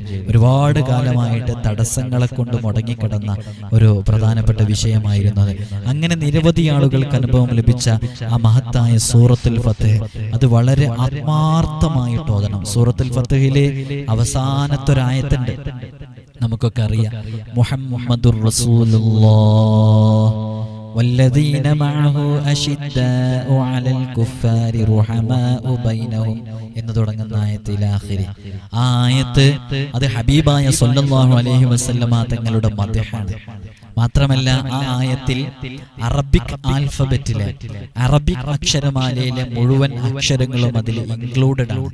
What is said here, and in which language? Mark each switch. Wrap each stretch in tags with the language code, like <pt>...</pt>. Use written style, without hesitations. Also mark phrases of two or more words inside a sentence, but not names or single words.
<ml>ഒരുപാട് കാലമായിട്ട് തടസ്സങ്ങളെ കൊണ്ട് മുടങ്ങിക്കിടന്ന ഒരു പ്രധാനപ്പെട്ട വിഷയമായിരുന്നു അത്. അങ്ങനെ നിരവധി ആളുകൾക്ക് അനുഭവം ലഭിച്ച ആ മഹത്തായ സൂറത്തുൽ ഫത്ഹ് അത് വളരെ ആത്മാർത്ഥമായിട്ട് ഓതണം. സൂറത്തുൽ ഫത്ഹിലെ അവസാനത്തെ ഒരു ആയത്തുണ്ട്, നമുക്കൊക്കെ അറിയാം,</ml> <ar>محمد رسول الله والذين معه أشداء على الكفار رحماء بينهم</ar> <ml>എന്ന് തുടങ്ങുന്ന ആയത്തിലാഖിരി. ആ ആയത്ത് അത് ഹബീബായ</ml> <ar>صلى الله عليه وسلم</ar> <ml>തങ്ങളുടെ മദ്ഹാണ്. മാത്രമല്ല ആ ആയത്തിൽ</ml> <en>Arabic alphabetile,</en> <ml>അറബിക് അക്ഷരമാലയിലെ മുഴുവൻ അക്ഷരങ്ങളും അതിൽ ഇൻക്ലൂഡഡ് ആണ്.</ml>